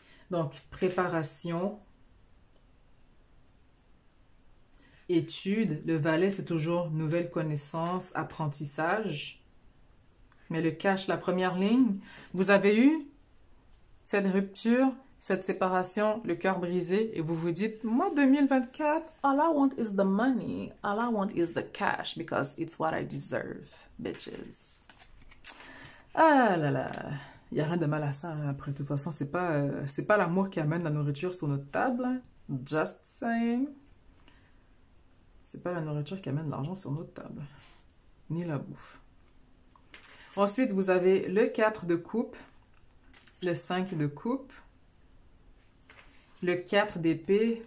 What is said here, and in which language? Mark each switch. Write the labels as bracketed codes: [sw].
[fr] Donc, préparation, étude. Le valet, c'est toujours nouvelle connaissance, apprentissage. Mais le cash, la première ligne, vous avez eu cette rupture, cette séparation, le cœur brisé, et vous vous dites, moi, 2024, [en] all I want is the money. All I want is the cash, because it's what I deserve, bitches. [fr] Ah là là, il n'y a rien de mal à ça, hein. Après, de toute façon, c'est pas l'amour qui amène la nourriture sur notre table, hein. [en] Just saying. [fr] C'est pas la nourriture qui amène l'argent sur notre table, ni la bouffe. Ensuite, vous avez le 4 de coupe, le 5 de coupe, le 4 d'épée.